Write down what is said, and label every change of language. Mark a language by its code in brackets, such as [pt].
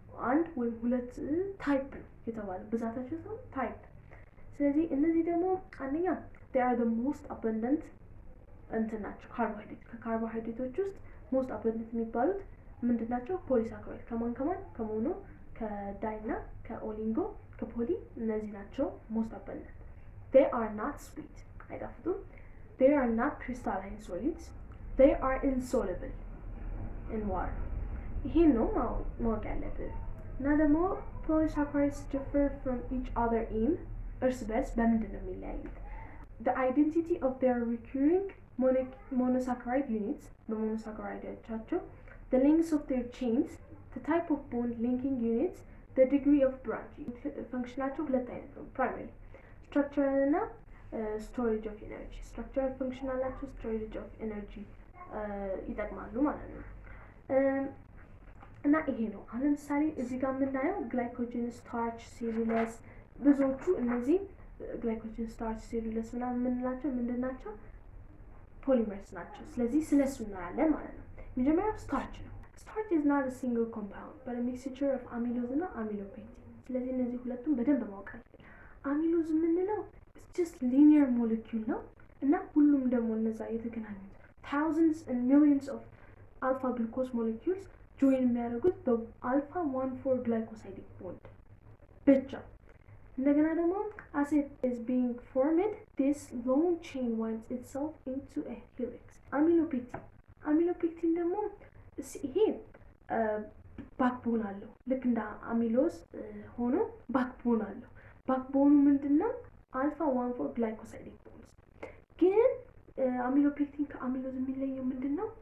[am] አንድ ወይም ሁለት ታይፕ ነው የተባለ ብዛታቸው ነው ታይፕ። ስለዚህ እነዚህ ደግሞ አንደኛ [en] they are the most abundant [am] እንትን ናቸው ካርቦሃይድሬት። ከካርቦሃይድሬቶች ውስጥ [en] most abundant [am] የሚባሉት ምንድናቸው? ፖሊሳካራይድ። ከማን ከሞኖ ከዳይ እና ከኦሊንጎ ከፖሊ እነዚህ ናቸው [en] most abundant. they are not sweet [am] አይጣፍጡም። [en] they are not crystalline solids. they are insoluble in water. [am] ይሄን ነው ማወቅ ያለብን። እና ደግሞ [en] polysaccharides differ from each other in [am] እርስ በርስ በምንድን ነው የሚለያዩት? [en] the identity of their recurring monosaccharide units [am] በሞኖሳካራይዶቻቸው [en] the length of their chains, the type of bond linking units, the degree of branching. [am] ፈንክሽናቸው ሁለት አይነት ነው [en] primary structural [am] እና [en] storage of energy. structural function [am] አላቸው [en] storage of energy [am] ይጠቅማሉ ማለት ነው። እና ይሄ ነው አሁን ለምሳሌ እዚህ ጋር የምናየው ግላይኮጅን፣ ስታርች፣ ሴሉለስ ብዙዎቹ እነዚህ ግላይኮጅን፣ ስታርች፣ ሴሉለስ ምናምን የምንላቸው ምንድን ናቸው? ፖሊመርስ ናቸው። ስለዚህ ስለሱ እናያለን ማለት ነው። መጀመሪያው ስታርች ነው። ስታርች [en] is not a single compound but a mixture of amylose [am] እና amylopectin። ስለዚህ እነዚህ ሁለቱም በደንብ ማወቅ አለብን። አሚሎዝ የምንለው [en] just linear molecule [am] ነው እና ሁሉም ደግሞ እነዛ የተገናኙት [en] thousands and millions of alpha glucose molecules join [am] የሚያደርጉት በአልፋ 1,4 glycosidic bond ብቻ። እንደገና ደግሞ [en] as it is being formed, this long chain winds itself into a helix. [am] amylopectin ደግሞ ይሄ ባክቦን አለው ልክ እንደ አሚሎዝ ሆኖ ባክቦን አለው። ባክቦኑ ምንድነው? አልፋ 1,4 glycosidic bonds። ግን አሚሎፔክቲን ከአሚሎዝ የሚለየው ምንድነው?